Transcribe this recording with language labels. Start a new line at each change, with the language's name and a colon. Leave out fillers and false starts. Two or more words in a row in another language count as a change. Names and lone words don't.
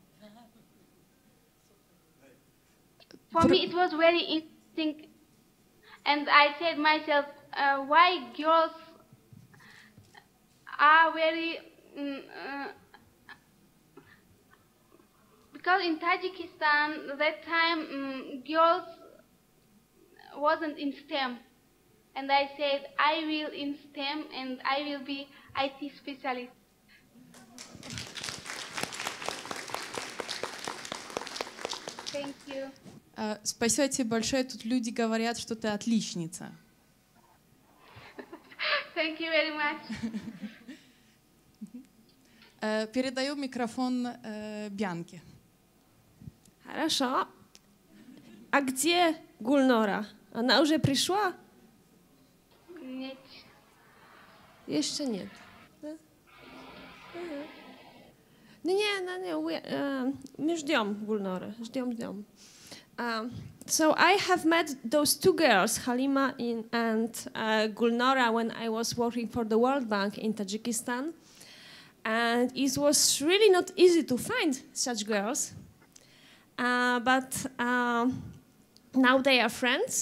English: For me it was very interesting, and I said myself, why girls are very because in Tajikistan that time girls wasn't in STEM, and I said I will in STEM and I will be IT specialist. Thank you.
Russian: Спасибо тебе большое. Тут люди говорят, что ты отличница.
English: Thank you very much.
Russian: Передаю микрофон Bianке. Хорошо. А где Gulnora? Она уже пришла? Нет.
Polish: Jeszcze nie. Nie, my
Russian: ждем Gulnorę. Ждем.
English: So I have met those two girls, Halima and Gulnora, when I was working for the World Bank in Tajikistan. And it was really not easy to find such girls. But now they are friends.